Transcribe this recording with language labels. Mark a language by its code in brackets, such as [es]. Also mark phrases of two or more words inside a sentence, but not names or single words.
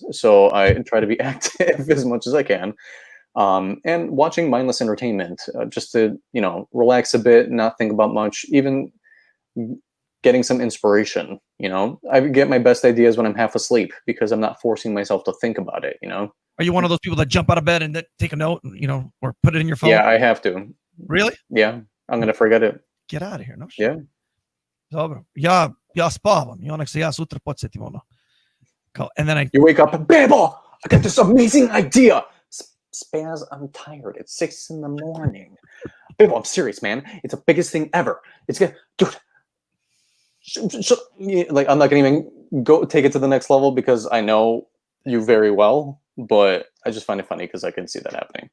[en] So I try to be active as much as I can. And watching mindless entertainment, just to, relax a bit, not think about much, even getting some inspiration. I get my best ideas when I'm half asleep because I'm not forcing myself to think about it. Are you one of those people that jump out of bed and then take a note, or put it in your phone? Yeah, I have to. Really? Yeah, I'm gonna forget it. Get out of here, no? Yeah. [bs] Dobro. Ja spavam. I onak se ja sutra podsjetim ono. [en] And then you wake up and Bebo, I got this amazing idea. Spaz, I'm tired. It's 6 a.m. Bebo, I'm serious, man. It's the biggest thing ever. It's good, dude. Like, I'm not gonna even go take it to the next level because I know you very well, but I just find it funny because I can see that happening.